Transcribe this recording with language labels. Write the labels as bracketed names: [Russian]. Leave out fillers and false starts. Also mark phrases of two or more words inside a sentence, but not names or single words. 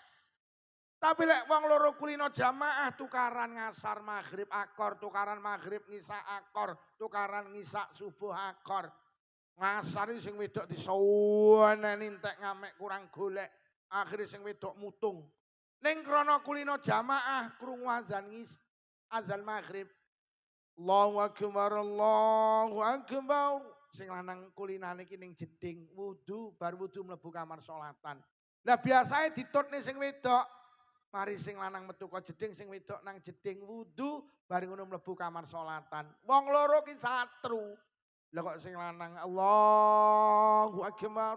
[Javanese] Tapi lek wong loro kulino jamaah tukaran ngasar maghrib akor, tukaran maghrib ngisa akor, tukaran ngisa subuh akor. Ngasari sing wedok disuweneni entek ngamek kurang golek. Akhire sing wedok mutung. Ning krana kulino jamaah krungu azan maghrib. [Arabic] الله أكبر، الله أكبر. [Javanese] Sing lanang kulinane iki ning jeding wudu, bar wudu mlebu kamar salatan. Lah biasae ditutne sing wedok. Mari sing lanang metu ka jeding, sing wedok nang jeding wudu, bar ngono mlebu kamar salatan. Wong loro ki satru. Lah kok sing lanang [Arabic] الله أكبر.